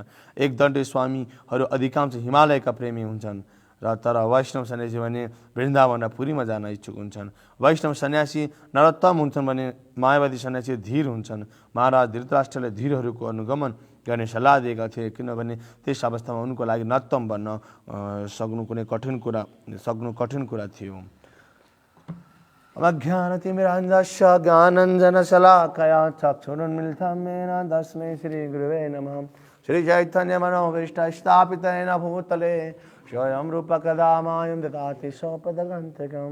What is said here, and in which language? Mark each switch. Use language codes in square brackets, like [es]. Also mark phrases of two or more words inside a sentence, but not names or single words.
[ne] एक दण्डी स्वामीहरू अधिकांश हिमालयका प्रेमी हुन्छन्, तर वैष्णव सन्यासी भने वृन्दावन र पुरीमा जान इच्छुक हुन्छन्। वैष्णव सन्यासी नरोत्तम हुन्छन् भने मायावादी सन्यासी धीर हुन्छन्। महाराज धृतराष्ट्रले धीरहरूको अनुगमन गर्ने सल्लाह दिएका थिए, किनभने त्यस अवस्थामा उनको लागि नरोत्तम बन्न सक्नु कठिन कुरा थियो। [sa] अज्ञानतिमिरान्धस्य ज्ञानाञ्जनशलाकया चक्षुरुन्मीलितं येन तस्मै श्रीगुरवे नमः। श्रीचैतन्यमनोभीष्टं स्थापितं येन भूतले स्वयं रूपः कदा मायं ददाति स्वपदगन्तिकं।